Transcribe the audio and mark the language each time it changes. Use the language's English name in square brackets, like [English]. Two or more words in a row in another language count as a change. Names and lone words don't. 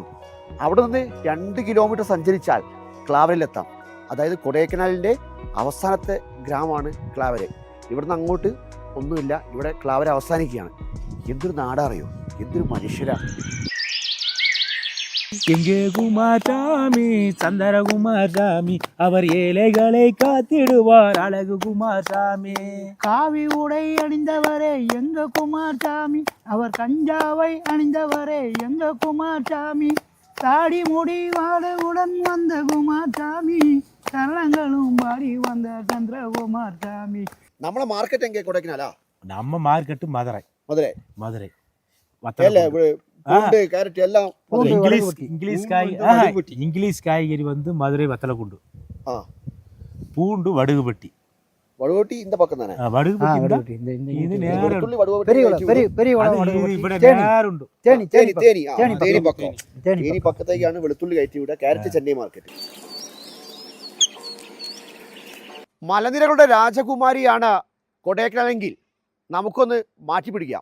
[Malayalam] അവിടെ നിന്ന് 2 കിലോമീറ്റർ സഞ്ചരിച്ചാൽ ക്ലാവരയിലെത്താം. അതായത് കൊടൈക്കനാലിൻ്റെ അവസാനത്തെ ഗ്രാമമാണ് ക്ലാവരെ. ഇവിടുന്ന് അങ്ങോട്ട് ഒന്നുമില്ല, ഇവിടെ ക്ലാവര അവസാനിക്കുകയാണ്. എന്തൊരു നാടറിയോ, എന്തൊരു മനുഷ്യരാണ്. [Tamil] எங்கே குமாரசாமி சந்தர குமாரசாமி அவர் ஏழைகளை காத்திடுவார் அழகு குமாரசாமி. காவி உடை அணிந்தவரே எங்க குமாரசாமி, அவர் கஞ்சாவை அணிந்தவரே எங்க குமாரசாமி. தாடி முடி வாடவுடன் வந்த குமாரசாமி, சரணங்களும் பாடி வந்த சந்திர குமாரசாமி. [Malayalam] നമ്മളെ മാർക്കറ്റ് എங்கே കൊടൈക്കനാലാ? [Tamil] நம்ம மார்க்கெட்டு மதுரை. [Malayalam] മധുരൈ [Tamil] மதுரை [Malayalam] ക്യാരറ്റ് എല്ലാം [Tamil] இங்கிலீஷ் காய்கறி வந்து மதுரை வத்தலக்குண்டு. பூண்டு வடுகுபட்டி. വടുവട്ടി இந்த பக்கம் தானே? வடுகுபட்டி இது நேரா [Malayalam] വെളുത്തുള്ളി തേനി പക്കത്തേക്കാണ് വെളുത്തുള്ളി കയറ്റി വിടുക. ക്യാരറ്റ് ചെന്നൈ മാർക്കറ്റ്. മലനിരകളുടെ രാജകുമാരിയാണ് കൊടൈക്കനാലെങ്കിൽ നമുക്കൊന്ന് മാറ്റി പിടിക്കാം.